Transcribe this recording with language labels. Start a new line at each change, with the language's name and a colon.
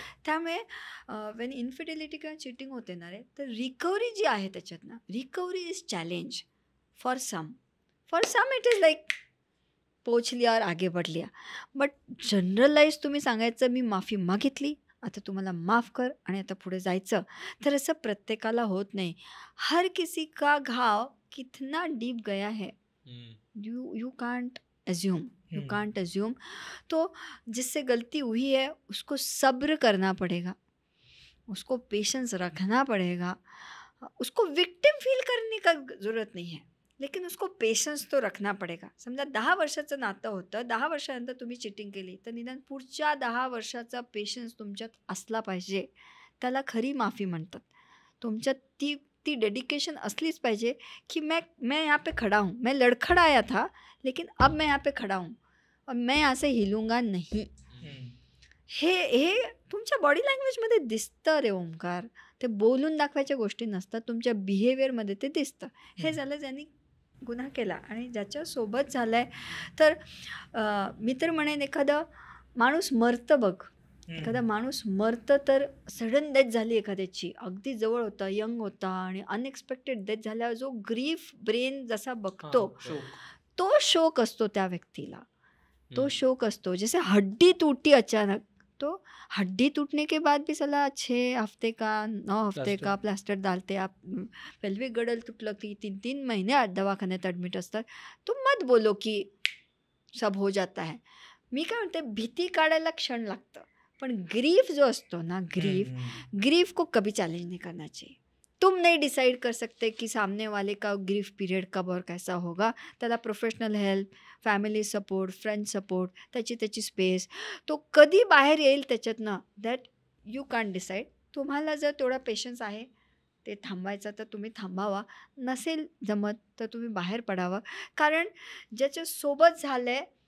Marathi: त्यामुळे वेन इन्फिडिलिटी किंवा चिटिंग होते ना रे, तर रिकव्हरी जी आहे त्याच्यात ना,
English: recovery is challenge for some it is like
Hindi: पोच लिया और आगे बढ़ लिया.
Marathi: बट जनरलाइज तुम्ही सांगायचं मी माफी मागितली, आता तुम्हाला माफ कर आणि आता पुढे जायचं, तर असं प्रत्येकाला होत नाही.
Hindi: हर किसी का घाव कितना डीप गया है,
English: You can't assume.
Hindi: तो जिससे गलती हुई है उसको सब्र करना पड़ेगा, उसको पेशेंस रखना पड़ेगा. उसको विक्टिम फील करने का ज़रूरत नहीं है, लेकिन उसको पेशन्स तो रखना पडेगा.
Marathi: समजा 10 वर्षाचं नातं होतं, 10 वर्षानंतर तुम्ही चिटिंग केली, तर निदान पुढच्या 10 वर्षाचा पेशन्स तुमच्यात असला पाहिजे. त्याला खरी माफी म्हणतात. तुमच्यात ती डेडिकेशन असलीच पाहिजे की
Hindi: मैं यहाँ पे खड़ा हूँ, मैं लड़खड़ाया था लेकिन अब मैं यहाँ पे खड़ा हूँ और मैं यहाँ से हिलूंगा नहीं.
Marathi: हे तुमच्या बॉडी लँग्वेजमध्ये दिसतं रे ओंकार. ते बोलून दाखवायच्या गोष्टी नसतात, तुमच्या बिहेवियरमध्ये ते दिसतं. हे झालं ज्यांनी गुन्हा केला आणि ज्याच्यासोबत झालं आहे. तर मी तर म्हणेन एखादा माणूस मरतं बघ, एखादा माणूस मरतं तर सडन डेथ झाली एखाद्याची, अगदी जवळ होता, यंग होता आणि अनएक्सपेक्टेड डेथ झाल्यावर जो ग्रीफ ब्रेन जसा बघतो तो शोक असतो त्या व्यक्तीला, तो शोक असतो.
Hindi: जैसे हड्डी टूटी अचानक, तो हड्डी टूटने के बाद भी साला 6 हफ्ते का 9 हफ्ते का प्लास्टर डालते.
Marathi: आप पेल्विक गडल तुटलं की 3-3 महिने दवाखान्यात ॲडमिट असतात.
Hindi: तो मत बोलो की सब हो जाता है.
Marathi: मी काय म्हणते, भीती काढायला क्षण लागतं, पण ग्रीफ जो असतो ना,
Hindi: ग्रीफ को कभी चैलेंज नहीं करना चाहिए. तुम नहीं डिसाइड कर सकते कि सामने वाले का ग्रीफ पीरियड कब और कैसा होगा.
Marathi: त्याला professional help, family support, friend support, त्याची स्पेस, तो कधी बाहेर येईल त्याच्यातनं,
English: That you can decide.
Marathi: तुम्हाला जर तेवढा पेशन्स आहे ते थांबायचं तर तुम्ही थांबावा, नसेल जमत तर तुम्ही बाहेर पडावं. कारण ज्याच्यासोबत झालं आहे